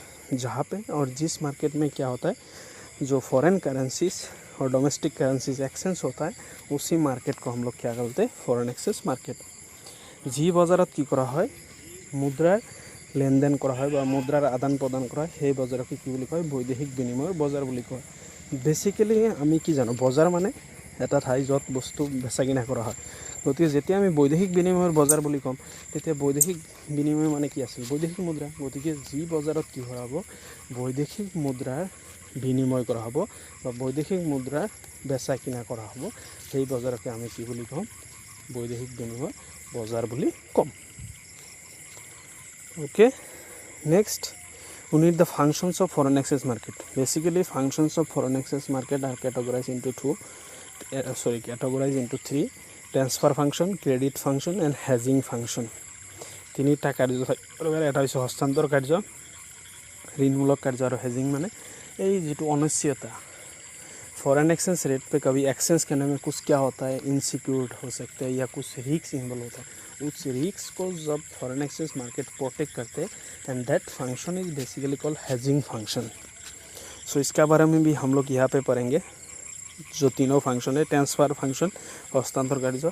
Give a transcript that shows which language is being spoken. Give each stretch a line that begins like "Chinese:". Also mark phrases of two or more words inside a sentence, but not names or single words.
Hindi: जहाँ पे और जिस मार्केट में क्या होता है जो
English: foreign currencies
Hindi: और
English: domestic currencies exchange
Hindi: होता है, उसी मार्केट को हम लोग क्या करते हैं
English: foreign exchange market.
Assamese: জী বজাৰত কি কৰা হয় মুদ্ৰাৰ লেন দেন কৰা হয় মুদ্ৰাৰ আদান প্ৰদান কৰা হয়, সেই বজাৰকে কি বুলি কয় বৈদেশিক বিনিময়ৰ বজাৰ বুলি কয়। বেসিক্যালি আমি কি জানো, বজাৰ মানে এটা ঠাই য'ত বস্তু বেচা কিনা কৰা হয়। গতিকে যেতিয়া আমি বৈদেশিক বিনিময়ৰ বজাৰ বুলি ক'ম, তেতিয়া বৈদেশিক বিনিময় মানে কি আছিল, বৈদেশিক মুদ্ৰা। গতিকে যি বজাৰত কি কৰা হ'ব, বৈদেশিক মুদ্ৰাৰ বিনিময় কৰা হ'ব বা বৈদেশিক মুদ্ৰাৰ বেচা কিনা কৰা হ'ব, সেই বজাৰকে আমি কি বুলি ক'ম, বৈদেশিক বিনিময় বজাৰ বুলি ক'ম।
English: okay, next we need the functions of foreign exchange market. Basically functions of foreign exchange market are categorized into three: transfer function, credit function and hedging function।
Assamese: তিনিটা কাৰ্য এটা হৈছে হস্তান্তৰ কাৰ্য, ঋণমূলক কাৰ্য আৰু হেজিং মানে এই যিটো অনিশ্চয়তা।
English: foreign exchange rate
Hindi: पे कभी एक्सचेंज करने में कुछ क्या होता है, इनसिक्योर हो सकते हैं या कुछ
English: risk involve
Hindi: होता है।
English: उस रिस्क
Hindi: को जब
English: foreign exchange market protect
Hindi: करते हैं,
English: and that function is basically called hedging function.
Hindi: सो इसका बारे में भी हम लोग यहाँ पे पढ़ेंगे। जो तीनों फंक्शन है,
English: transfer function,
Hindi: हस्तांतर कार्य।